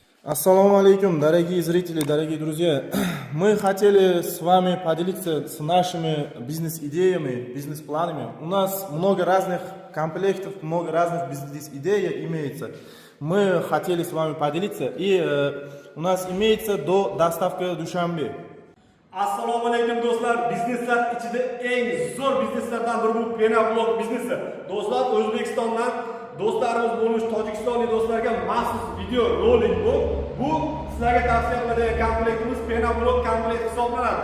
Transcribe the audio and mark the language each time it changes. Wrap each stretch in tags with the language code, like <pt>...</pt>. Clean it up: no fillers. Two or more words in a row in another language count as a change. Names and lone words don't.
<ar>السلام عليكم,</ar> <ru>дорогие зрители, дорогие друзья. Мы хотели с вами поделиться с нашими бизнес-идеями, бизнес-планами. У нас много разных комплектов, много разных бизнес-идей имеется. Мы хотели с вами поделиться, и у нас имеется до доставки Душанбе.</ru> <ar>السلام عليكم</ar> <uz>do'stlar. Bizneslar ichida eng zo'r bizneslardan biri bu Penablog biznesi. Do'stlar, O'zbekistondan do'stlarimiz bo'lmish tojikistonlik do'stlarga maxsus video rolik bu. Bu sizlarga tavsiya qiladigan komplektimiz Penablog komplekt hisoblanadi.</uz>